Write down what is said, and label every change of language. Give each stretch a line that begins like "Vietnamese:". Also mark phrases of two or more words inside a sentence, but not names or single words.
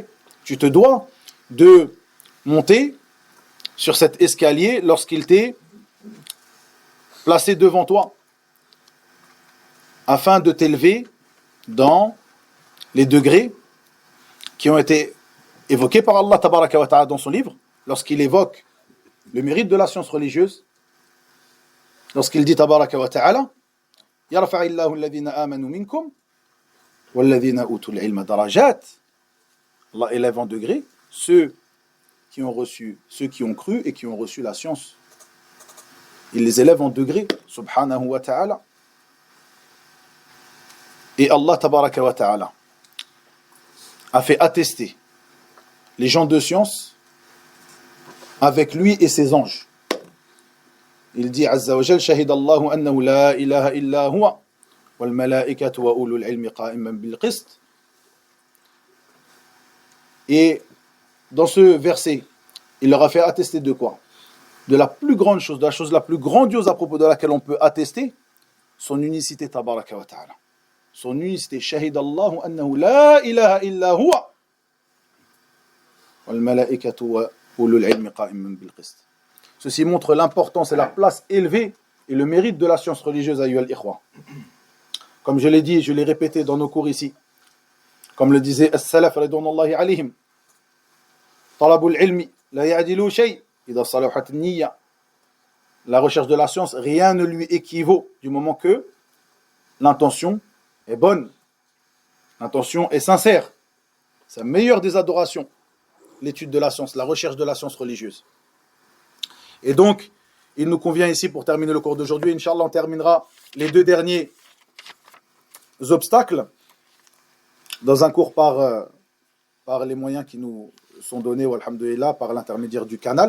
French: Tu te dois de monter sur cet escalier lorsqu'il t'est placé devant toi, afin de t'élever dans les degrés qui ont été évoqués par
Arabic: الله تبارك وتعالى
French: dans son livre, lorsqu'il évoque le mérite de la science religieuse, lorsqu'il dit
Arabic: تبارك وتعالى, يرفع الله الذين آمنوا منكم والذين أوتوا العلم درجات.
French: Allah élève en degrés ceux qui ont cru et qui ont reçu la science. Il les élève en degrés,
Arabic: سبحانه وتعالى.
French: Et
Arabic: الله تبارك وتعالى
French: a fait attester les gens de science avec lui et ses anges. Il dit
Arabic: عز وجل شهد الله أنه لا إله إلا هو والملائكة وأولو العلم قائما بالقسط.
French: Et dans ce verset, il leur a fait attester de quoi? de la plus grande chose, de la chose la plus grandiose à propos de laquelle on peut attester son unicité,
Arabic: تبارك وتعالى.
French: Son unicité,
Arabic: شهد الله أنه لا إله إلا هو والملائكة وأولو العلم قائما بالقسط.
French: Ceci montre l'importance et la place élevée et le mérite de la science religieuse,
Arabic: أيها الإخوة.
French: Comme je l'ai dit, je l'ai répété dans nos cours ici, comme le disait
Arabic: السلف رضوان الله عليهم, طلب العلم لا يعدله شيء إذا صلحت النية.
French: La recherche de la science, rien ne lui équivaut du moment que l'intention est bonne, l'intention est sincère. C'est la meilleure des adorations, l'étude de la science, la recherche de la science religieuse. Et donc, il nous convient ici, pour terminer le cours d'aujourd'hui, Inch'Allah, on terminera les deux derniers obstacles dans un cours par les moyens qui nous sont donnés, walhamdulillah, par l'intermédiaire du canal.